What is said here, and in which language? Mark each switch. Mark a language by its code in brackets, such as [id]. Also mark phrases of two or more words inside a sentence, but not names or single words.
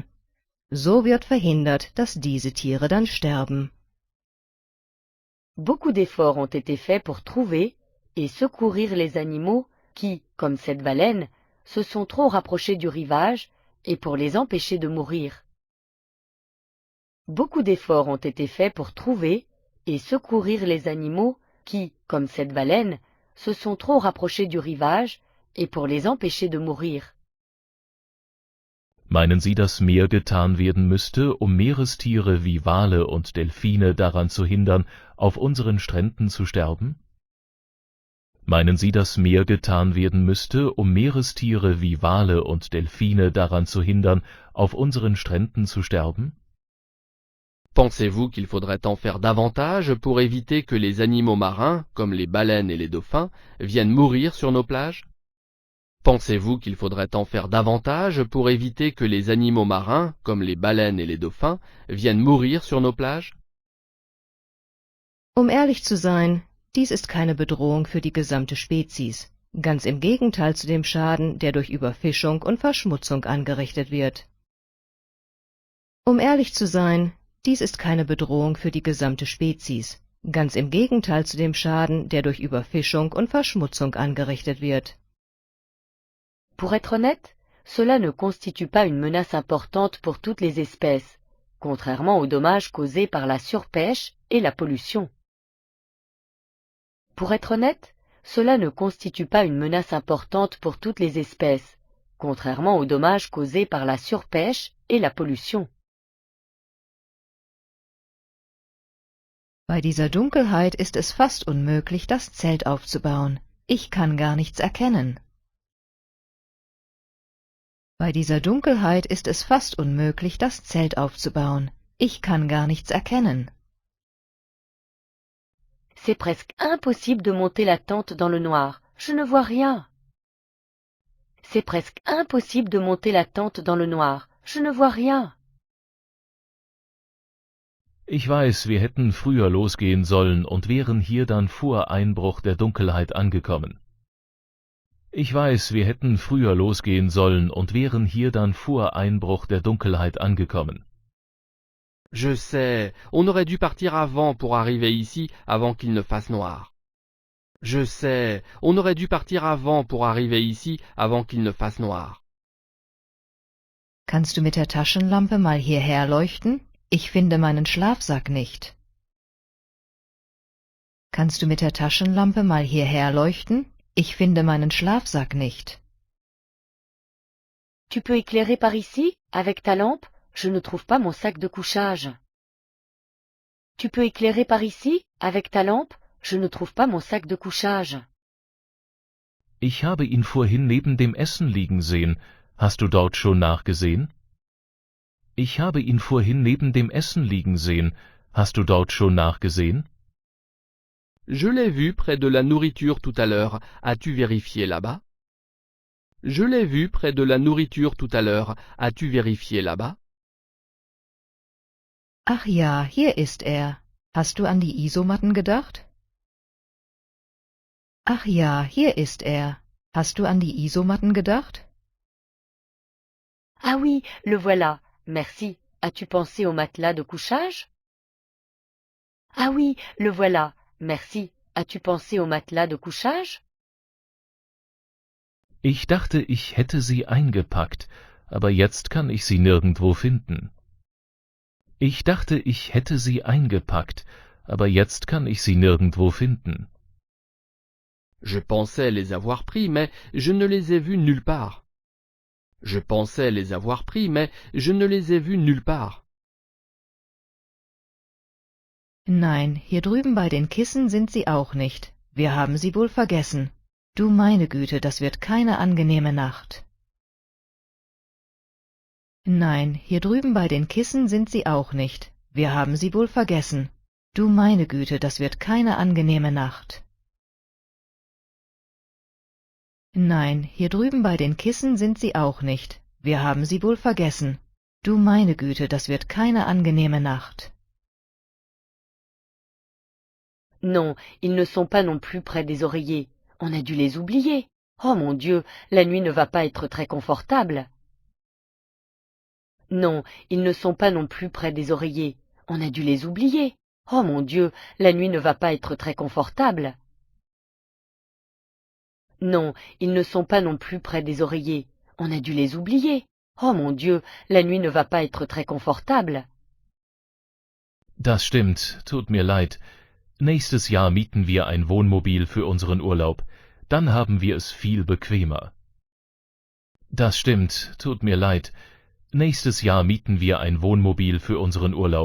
[de] So wird verhindert, dass diese Tiere dann sterben. [fr] Beaucoup d'efforts ont été faits pour trouver et secourir les animaux qui, comme cette baleine, se sont trop rapprochés du rivage et pour les empêcher de mourir. Beaucoup d'efforts ont été faits pour trouver et secourir les animaux qui, comme cette baleine, se sont trop rapprochés du rivage et pour les empêcher de mourir. [de] Meinen Sie, dass mehr getan werden müsste, um Meerestiere wie Wale und Delfine daran zu hindern, auf unseren Stränden zu sterben? Meinen Sie, dass mehr getan werden müsste, um Meerestiere wie Wale und Delfine daran zu hindern, auf unseren Stränden zu sterben? [fr] Pensez-vous qu'il faudrait en faire davantage pour éviter que les animaux marins, comme les baleines et les dauphins, viennent mourir sur nos plages? Pensez-vous qu'il faudrait en faire davantage pour éviter que les animaux marins, comme les baleines et les dauphins, viennent mourir sur nos plages? [de] Ehrlich zu sein, dies ist keine Bedrohung für die gesamte Spezies. Ganz im Gegenteil zu dem Schaden, der durch Überfischung und Verschmutzung angerichtet wird. Um ehrlich zu sein, dies ist keine Bedrohung für die gesamte Spezies. Ganz im Gegenteil zu dem Schaden, der durch Überfischung und Verschmutzung angerichtet wird. [fr] Pour être honnête, cela ne constitue pas une menace importante pour toutes les espèces, contrairement aux dommages causés par la surpêche et la pollution. Pour être honnête, cela ne constitue pas une menace importante pour toutes les espèces, contrairement aux dommages causés par la surpêche et la pollution. [de] Bei dieser Dunkelheit ist es fast unmöglich, das Zelt aufzubauen. Ich kann gar nichts erkennen. Bei dieser Dunkelheit ist es fast unmöglich, das Zelt aufzubauen. Ich kann gar nichts erkennen. [fr] C'est presque impossible de monter la tente dans le noir. Je ne vois rien. C'est presque impossible de monter la tente dans le noir. Je ne vois rien. [de] Ich weiß, wir hätten früher losgehen sollen und wären hier dann vor Einbruch der Dunkelheit angekommen. Ich weiß, wir hätten früher losgehen sollen und wären hier dann vor Einbruch der Dunkelheit angekommen. [fr] Je sais, on aurait dû partir avant pour arriver ici avant qu'il ne fasse noir. Je sais, on aurait dû partir avant pour arriver ici avant qu'il ne fasse noir. [de] Kannst du mit der Taschenlampe mal hierher leuchten? Ich finde meinen Schlafsack nicht. Kannst du mit der Taschenlampe mal hierher leuchten? Ich finde meinen Schlafsack nicht. [fr] Tu peux éclairer par ici, avec ta lampe? Je ne trouve pas mon sac de couchage. Tu peux éclairer par ici, avec ta lampe? Je ne trouve pas mon sac de couchage. [de] Ich habe ihn vorhin neben dem Essen liegen sehen. Hast du dort schon nachgesehen? Ich habe ihn vorhin neben dem Essen liegen sehen. Hast du dort schon nachgesehen? [fr] Je l'ai vu près de la nourriture tout à l'heure. As-tu vérifié là-bas? Je l'ai vu près de la nourriture tout à l'heure. As-tu vérifié là-bas? [de] Ach ja, hier ist er. Hast du an die Isomatten gedacht? Ach ja, hier ist er. Hast du an die Isomatten gedacht? [fr] Ah oui, le voilà. Merci. As-tu pensé au matelas de couchage? Ah oui, le voilà. Merci. As-tu pensé au matelas de couchage? [de] Ich dachte, ich hätte sie eingepackt, aber jetzt kann ich sie nirgendwo finden. Ich dachte, ich hätte sie eingepackt, aber jetzt kann ich sie nirgendwo finden. [fr] Je pensais les avoir pris, mais je ne les ai vus nulle part. Je pensais les avoir pris, mais je ne les ai vus nulle part. [de] Nein, hier drüben bei den Kissen sind sie auch nicht. Wir haben sie wohl vergessen. Du meine Güte, das wird keine angenehme Nacht. Nein, hier drüben bei den Kissen sind sie auch nicht. Wir haben sie wohl vergessen. Du meine Güte, das wird keine angenehme Nacht. Nein, hier drüben bei den Kissen sind sie auch nicht. Wir haben sie wohl vergessen. Du meine Güte, das wird keine angenehme Nacht. [fr] Non, ils ne sont pas non plus près des oreillers. On a dû les oublier. Oh mon Dieu, la nuit ne va pas être très confortable. Non, ils ne sont pas non plus près des oreillers. On a dû les oublier. Oh mon Dieu, la nuit ne va pas être très confortable. Non, ils ne sont pas non plus près des oreillers. On a dû les oublier. Oh mon Dieu, la nuit ne va pas être très confortable. [de] Das stimmt, tut mir leid. Nächstes Jahr mieten wir ein Wohnmobil für unseren Urlaub. Dann haben wir es viel bequemer. Das stimmt, tut mir leid. Nächstes Jahr mieten wir ein Wohnmobil für unseren Urlaub.